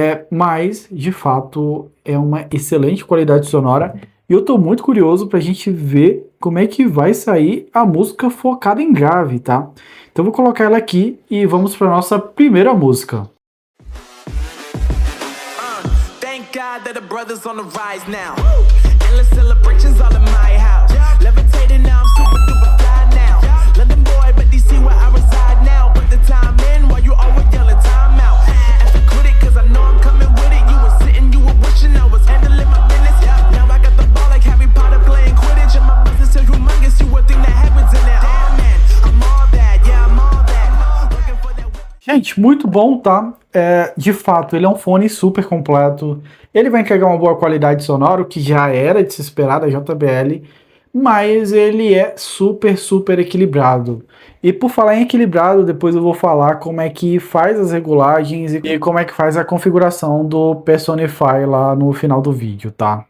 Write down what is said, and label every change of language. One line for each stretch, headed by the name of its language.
Portuguese: Mas, de fato, é uma excelente qualidade sonora. E eu estou muito curioso para a gente ver como é que vai sair a música focada em grave, tá? Então eu vou colocar ela aqui e vamos para nossa primeira música.
English: Thank God that the brothers on the rise now. Endless celebrations all in my house. Levitating now, I'm super duper fly now. London boy, but DC where I reside now. Put the time in while you always yelling time out. And I quit it cause I know I'm coming with it. You were sitting, you were wishing I was handling my business. Now I got the ball like Harry Potter playing Quidditch. And my business is humongous, you would think that happens in there. Damn man, I'm all that, yeah I'm all that. Working for that.
Portuguese: Gente, muito bom, tá? De fato, ele é um fone super completo. Ele vai entregar uma boa qualidade sonora, o que já era de se esperar da JBL, mas ele é super, super equilibrado. E por falar em equilibrado, depois eu vou falar como é que faz as regulagens e como é que faz a configuração do Personify lá no final do vídeo, tá?